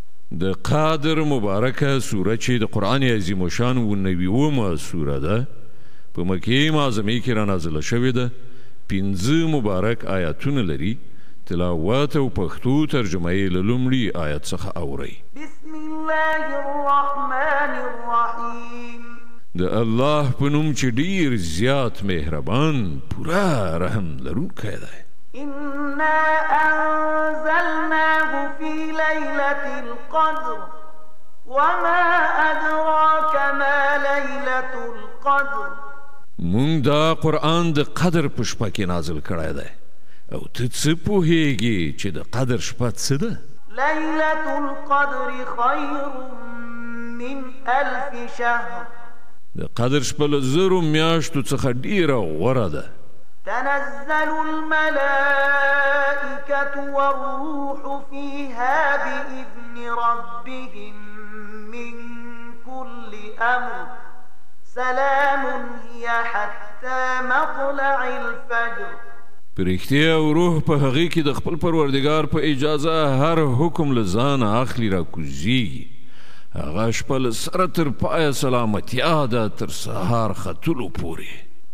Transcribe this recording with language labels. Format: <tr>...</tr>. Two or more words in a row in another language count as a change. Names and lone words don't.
<ps>د قادر مبارکه سوره چې د قرآن عظیم الشان 90 سوره ده په مکې معظمې کې رانازله شوې ده 15 مبارک آیاتونه لري تلاوت او پښتو ترجمه یې له لومړي آیت څخه اورئ</ps> <ar>بسم الله الرحمن الرحیم</ar> <ps>د الله په نوم چې ډیر زیات مهربان پورا رحم لرونکی دی</ps> <ar>إنا أنزلناه في ليلة القدر وما أدراك ما ليلة القدر</ar> <ps>مونږ دا قرآن د قدر په شپه کې نازل کړی دی او ته څه پوهیږې چې د قدر شپه څه ده</ps> <ar>ليلة القدر خير من 1000 شهر</ar> <ps>د قدر شپه له 1000 میاشتو څخه ډیره غوره ده</ps> <ar>تنزل الملائكة والروح فيها بإذن ربهم من كل أمر سلام هي حتى مطلع الفجر</ar> <ps>پرښتیا او روح په هغې کې د خپل پروردګار په اجازه هر حکم له ځانه اخلي راکوزیږي هغه شپه له سره تر پایه سلامتیا ده تر سهار ختلو پورې</ps>